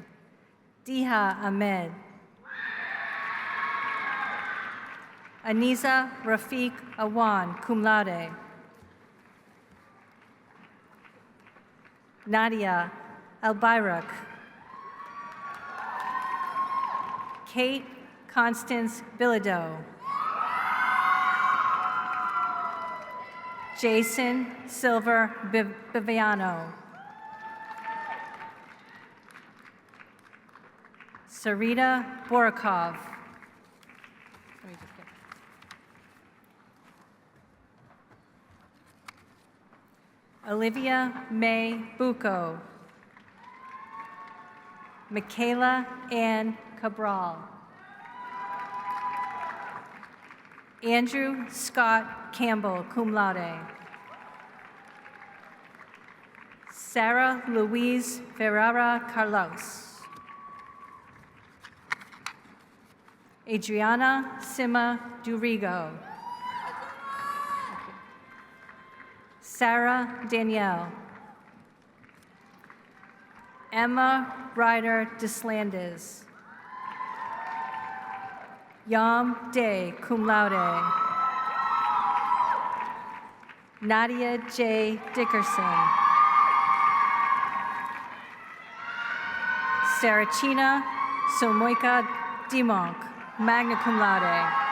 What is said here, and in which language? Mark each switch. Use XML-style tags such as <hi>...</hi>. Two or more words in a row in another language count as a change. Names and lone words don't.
<en>Diha Ahmed. Aniza Rafiq Awan,</en> <la>cum laude.</la> <en>Nadia Albayrak. Kate Constance Bilodeau. Jason Silver Biviano. Sarita Borakov. Olivia May Bucco. Michaela Ann Cabral. Andrew Scott Campbell,</en> <la>cum laude.</la> <en>Sarah Louise Ferrara Carlos. Adriana Sima Durigo. Sarah Danielle. Emma Ryder Deslandes. Yam Day,</en> <la>cum laude.</la> <en>Nadia J. Dickerson. Sarachina Somoika Dimonk,</en> <la>magna cum laude.</la>